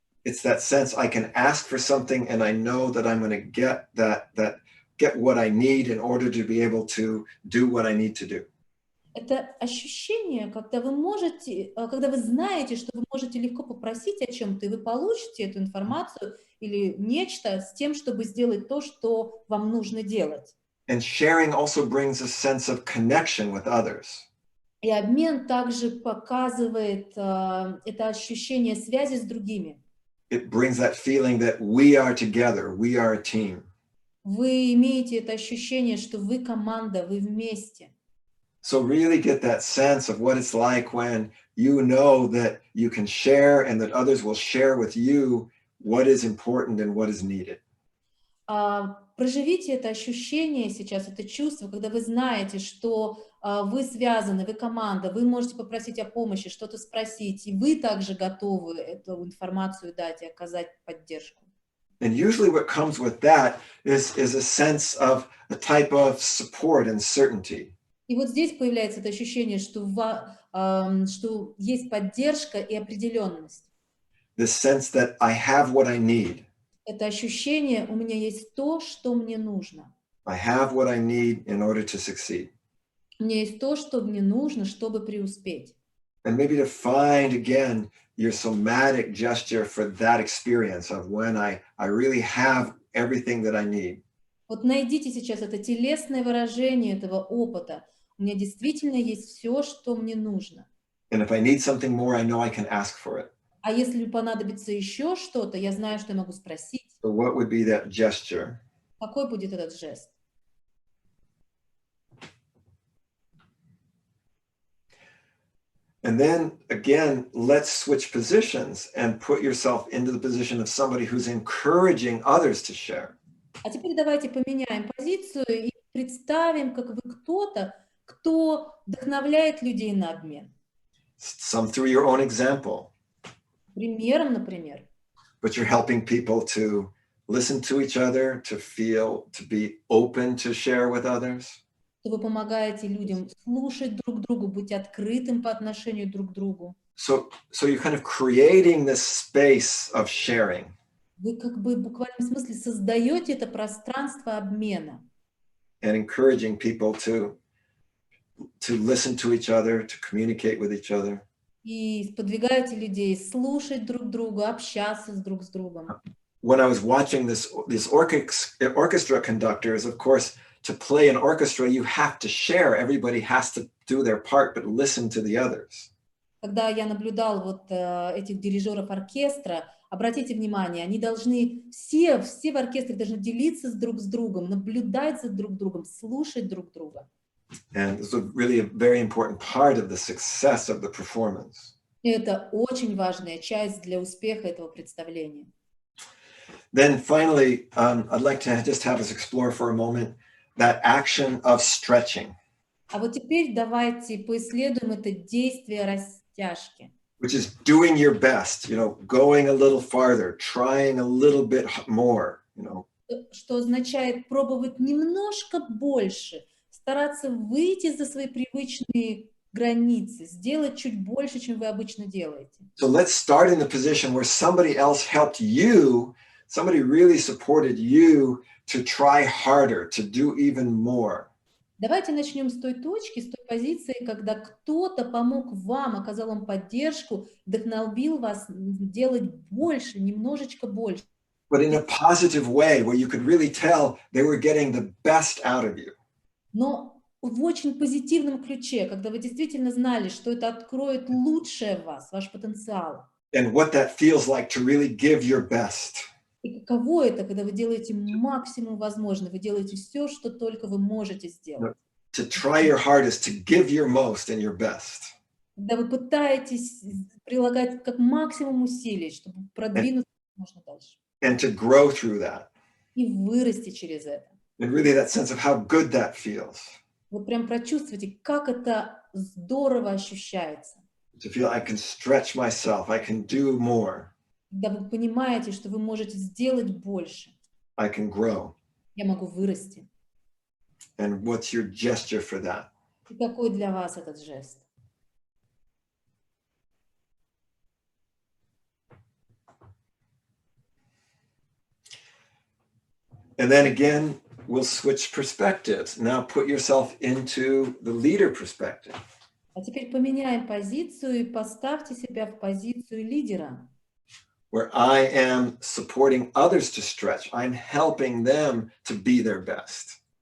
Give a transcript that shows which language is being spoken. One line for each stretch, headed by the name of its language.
English: It's that sense I can ask for something and I know that I'm going to get what I need in order to be able to do what I need to do.
Russian: Это ощущение, когда вы можете, когда вы знаете, что вы можете легко попросить о чем-то, и вы получите эту информацию или нечто с тем, чтобы сделать то, что вам нужно делать.
English: And sharing also brings a sense of connection with others.
Russian: И обмен также показывает это ощущение связи с другими.
English: It brings that feeling that we are together, we are a team.
Russian: Вы имеете это ощущение, что вы команда, вы вместе.
English: So really get that sense of what it's like when you know that you can share and that others will share with you what is important and what is needed.
Russian: Проживите это ощущение сейчас, это чувство, когда вы знаете, что вы связаны, вы команда, вы можете попросить о помощи, что-то спросить, и вы также готовы эту информацию дать и оказать поддержку.
English: And usually what comes with that is a sense of a type of support and certainty.
Russian: И вот здесь появляется это ощущение, что есть поддержка и определенность.
English: This sense that I have what I need.
Russian: Это ощущение, у меня есть то, что мне нужно.
English: I have what I need in order to succeed.
Russian: У меня есть то, что мне нужно, чтобы преуспеть.
English: And maybe to find again your somatic gesture for that experience of when I really have everything that I need.
Russian: Вот найдите сейчас это телесное выражение этого опыта. У меня действительно есть все, что мне нужно.
English: And if I need something more, I know I can ask for it.
Russian: А если понадобится еще что-то, я знаю, что я могу спросить.
English: So what would be that gesture?
Russian: Какой будет этот жест?
English: And then again, let's switch positions and put yourself into the position of somebody who's encouraging others to share.
Russian: А теперь давайте поменяем позицию и представим, как вы кто-то, кто вдохновляет людей на обмен.
English: Some through your own example,
Russian: Примером, например.
English: but you're helping people to listen to each other, to feel, to be open to share with others.
Russian: Что вы помогаете людям слушать друг друга, быть открытым по отношению друг к другу.
English: So you're kind of creating this space of sharing.
Russian: Вы как бы в буквальном смысле создаете это пространство обмена.
English: And encouraging people to listen to each other, to communicate with each other.
Russian: И сподвигаете людей слушать друг друга, общаться друг с другом.
English: When I was watching this orchestra conductors, of course, to play an orchestra, you have to share. Everybody has to do their part, but listen to the others.
Russian: Когда я наблюдал вот этих дирижеров оркестра, обратите внимание, они должны, все в оркестре должны делиться друг с другом, наблюдать за друг другом, слушать друг друга.
English: And it's really a very important part of the success of the performance.
Russian: И это очень важная часть для успеха этого представления.
English: Then finally, I'd like to just have us explore for a moment that action of stretching.
Russian: А вот теперь давайте поисследуем это действие растяжки.
English: Which is doing your best, going a little farther, trying a little bit more,
Russian: Что означает пробовать немножко больше, стараться выйти за свои привычные границы, сделать чуть больше, чем вы обычно делаете.
English: So let's start in the position where somebody else helped you, somebody really supported you to try harder, to do even more.
Russian: Давайте начнем с той точки, с той позиции, когда кто-то помог вам, оказал вам поддержку, вдохновил вас делать больше, немножечко больше.
English: But in a positive way, where you could really tell they were getting the best out of you.
Russian: Но в очень позитивном ключе, когда вы действительно знали, что это откроет лучшее в вас, ваш потенциал.
English: And what that feels like to really give your best.
Russian: И каково это, когда вы делаете максимум возможного, вы делаете все, что только вы можете сделать.
English: To try your hardest, to give your most and your best.
Russian: Когда вы пытаетесь прилагать как максимум усилий, чтобы продвинуться как можно дальше.
English: and to grow through that.
Russian: И вырасти через это.
English: And really that sense of how good that feels.
Russian: Вы прям прочувствуете, как это здорово ощущается.
English: To feel I can stretch myself, I can do more,
Russian: Когда вы понимаете, что вы можете сделать больше.
English: I can grow.
Russian: Я могу вырасти.
English: And what's your gesture for that?
Russian: И какой для вас этот жест?
English: And then again, we'll switch perspectives. Now put yourself into the leader perspective.
Russian: А теперь поменяем позицию и поставьте себя в позицию лидера,
English: Where I am supporting others to stretch. I'm helping them to be their best.